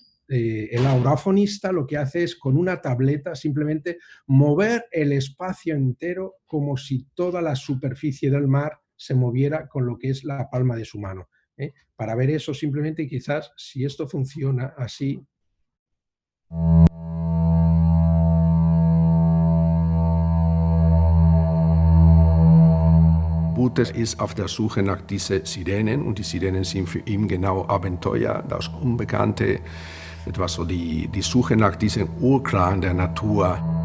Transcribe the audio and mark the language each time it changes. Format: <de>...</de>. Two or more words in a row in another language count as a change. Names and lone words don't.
<es>el aurafonista lo que hace es con una tableta simplemente mover el espacio entero como si toda la superficie del mar se moviera con lo que es la palma de su mano. Para ver eso simplemente quizás si esto funciona así.</es> <de>Butes ist auf der Suche nach diesen Sirenen und die Sirenen sind für ihn genau Abenteuer, das Unbekannte, etwas so die Suche nach diesem Urklang der Natur.</de>